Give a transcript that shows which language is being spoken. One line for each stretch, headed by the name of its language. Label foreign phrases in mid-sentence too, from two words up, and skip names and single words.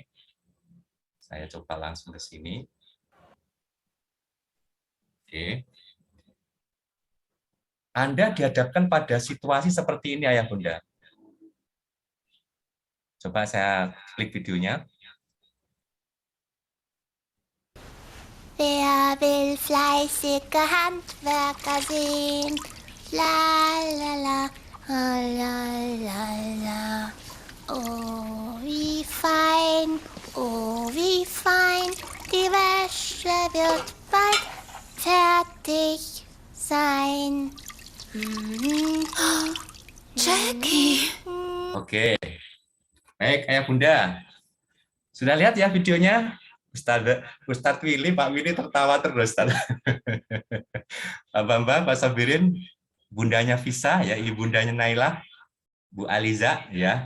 Indonesian: Saya coba langsung ke sini. Oke. Anda dihadapkan pada situasi seperti ini, ayah bunda. Coba saya klik videonya.
German: Wer will fleißige Handwerker sehen? La la la, la la la. Oh, wie fein, die Wäsche wird bald fertig sein.
Indonesian: Jackie. Oke. Baik, ayah bunda. Sudah lihat ya videonya? Ustadz Willy, Pak Willy tertawa terus. Mbak Sabirin, bundanya Visa, ya, ibundanya Nailah, Bu Aliza, ya.